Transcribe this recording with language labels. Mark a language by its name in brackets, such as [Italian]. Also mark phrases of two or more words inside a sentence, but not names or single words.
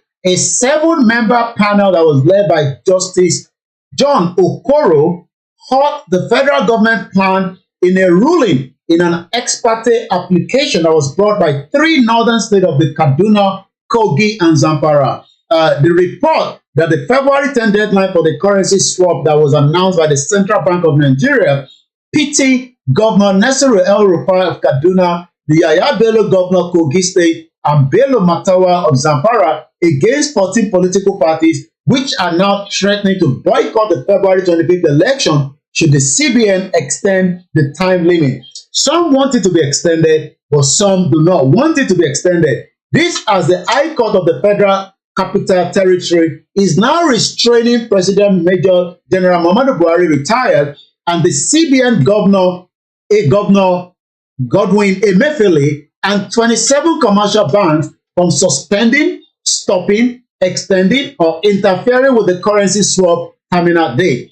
[English] A 7-member panel that was led by Justice John Okoro halt the federal government plan in a ruling in an ex parte application that was brought by 3 northern states of the Kaduna, Kogi, and Zamfara. The report that the February 10 deadline for the currency swap that was announced by the Central Bank of Nigeria pity Governor Nasiru El-Rufai of Kaduna, the Yahaya Bello Governor of Kogi State, and Bello Matawa of Zamfara against 14 political parties which are now threatening to boycott the February 25th election should the CBN extend the time limit. Some want it to be extended, but some do not want it to be extended. This, as the High Court of the Federal Capital Territory is now restraining President Major General Muhammadu Buhari retired and the CBN Governor Godwin Emefiele and 27 commercial banks from suspending, stopping, extending, or interfering with the currency swap terminal date.